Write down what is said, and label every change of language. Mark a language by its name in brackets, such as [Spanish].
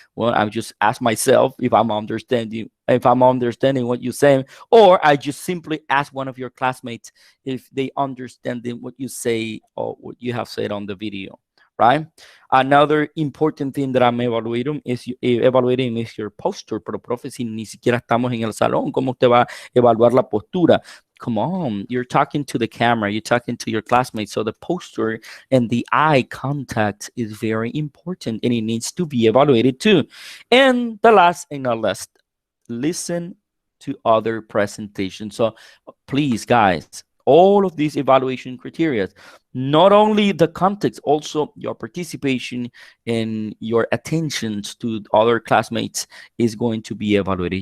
[English] Well, I just ask myself if I'm understanding what you're saying, or I just simply ask one of your classmates if they understand what you say or what you have said on the video, right? Another important thing that I'm evaluating is your posture. [Spanish] Pero, profe, si ni siquiera estamos en el salón, ¿cómo usted va a evaluar la postura? [English] Come on, you're talking to the camera, you're talking to your classmates. So the posture and the eye contact is very important, and it needs to be evaluated too. And the last and not least, listen to other presentations. So please, guys, all of these evaluation criteria, not only the context, also your participation and your attentions to other classmates is going to be evaluated.